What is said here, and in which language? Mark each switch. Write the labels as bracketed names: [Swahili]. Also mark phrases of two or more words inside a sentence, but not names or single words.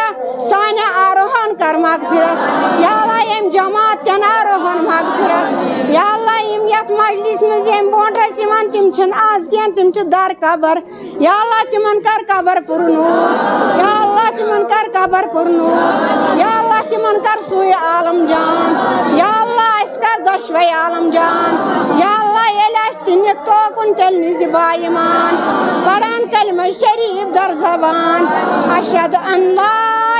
[Kashmiri] سانہِ آروہن کر مغفرت یا اللہ ییٚمہِ جماعت کٮ۪ن آروہن مغفرت یا اللہ یِم یتھ مجلس منٛز ییٚمہِ برونٛٹھ ٲسۍ یِوان تِم چھِنہٕ آز کینٛہہ تِم چھِ در قبر یا اللہ تِمن کر قبر پُرنوٗر یا اللہ تِمن کر قبر پُرنوٗر یا اللہ تِمن کر سُے عالم جان یا اللہ اَسہِ کر دۄشوے عالم جان یا اللہ ییٚلہِ اَسہِ تہِ نِکھ توکُن تیٚلہِ نِزِ باایمان پران کلمہ شریٖف در زبان [Arabic] اشہدُ ان لا